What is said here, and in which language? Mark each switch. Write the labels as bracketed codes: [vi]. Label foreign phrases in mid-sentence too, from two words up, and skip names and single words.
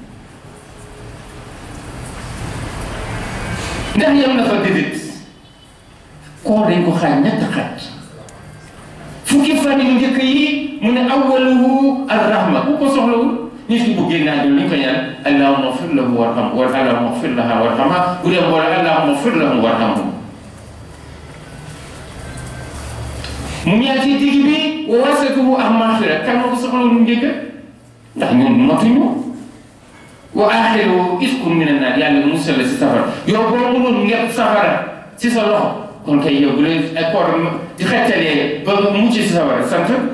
[wo] ndax yam na fa déedéet koor dañ ko xaaj ñett xaaj fukki fan yu njëkk yi mu ne [ar] أوله الرحمة [wo] ku ko soxlawul nit ki bu génnaa dul li ñu ko ñaan [ar] اللهم اغفر له وارحمه [wo] wala [ar] اللهم اغفر لها وارحمها [wo] bu dee boole [ar] اللهم اغفر له وارحمه [wo] mu ñaan ci digg bi [ar] وأوسطه [wo] ak maghfira kan moo ko soxlawul mu njëkk ndax ñun matuñu [ar] وآخره عتق من النار [wo] yàlla musal la si safara yow boo mënoon ngepp safara si sa loxo kon kay yow bu leen ay koor di xettalee ba mucc si safara sant